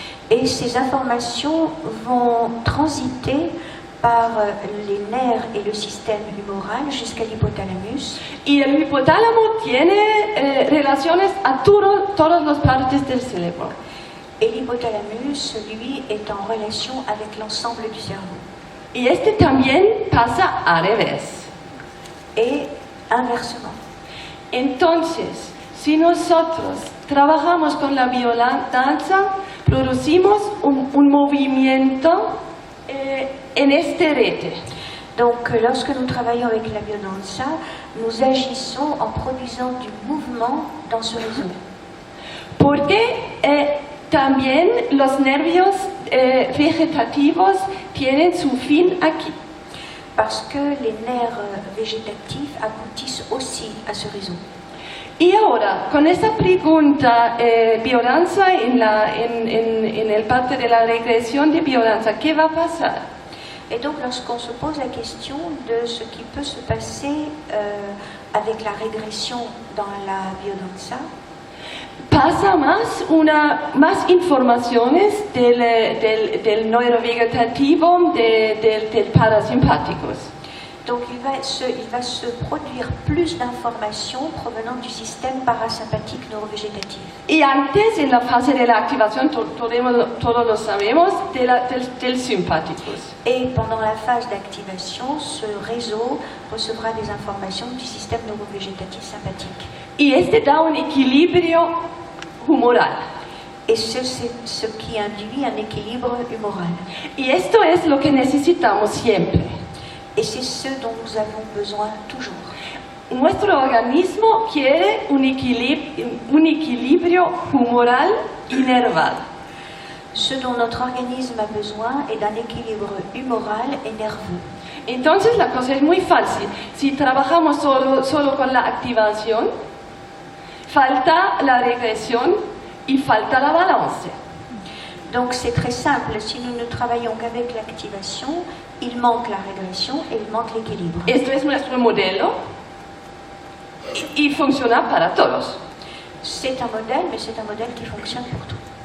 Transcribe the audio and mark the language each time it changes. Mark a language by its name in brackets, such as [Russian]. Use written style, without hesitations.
[French] Et ces informations vont transiter par les nerfs et le système humoral jusqu'à l'hypothalamus. [Spanish] Y el hipotálamo tiene relaciones a todas las partes del cerebro. [French] Et l'hypothalamus, lui, est en relation avec l'ensemble du cerveau. [Spanish] Y este también pasa al revés. [French] Et inversement. [Spanish] Entonces, si nosotros trabajamos con la biodanza, producimos un movimiento en este red. [French] Donc, lorsque nous travaillons avec la biodanza, nous agissons en produisant du mouvement dans ce réseau. [Spanish] Porque también los nervios vegetativos tienen su fin aquí. [French] parce que les nerfs végétatifs aboutissent aussi à ce réseau. [Spanish] Y ahora, con esta pregunta, biodanza en el parte de la regresión de biodanza, ¿qué va a pasar? [French] Et donc, lorsqu'on se pose la question de ce qui peut se passer avec la régression dans la biodanza, [Spanish] pasa más informaciones del neurovegetativo, del parasimpáticos. [French] donc il va se produire plus d'informations provenant du système parasympathique neurovégétatif. [Spanish] Y antes, en la fase de la activación, todos lo sabemos, del simpáticos. [French] Et pendant la phase d'activation, ce réseau recevra des informations du système neurovégétatif sympathique. [Spanish] Y este da un equilibrio humoral. [French] Et c'est ce qui induit un équilibre humoral. [Spanish] Y esto es lo que necesitamos siempre. [French] Et c'est ce dont nous avons besoin toujours. [Spanish] Nuestro organismo quiere un equilibrio humoral y nerval. [French] Ce dont notre organisme a besoin est d'un équilibre humoral et nerveux. [Spanish] Entonces la cosa es muy fácil. Si trabajamos solo con la activación, falta la regresión y falta la balance. [French] Donc c'est très simple. Si nous ne travaillons qu'avec l'activation, il manque la régression et il manque l'équilibre. [Spanish] Esto es nuestro modelo y funciona para todos. [French] C'est un modèle, mais c'est un modèle qui fonctionne pour tout.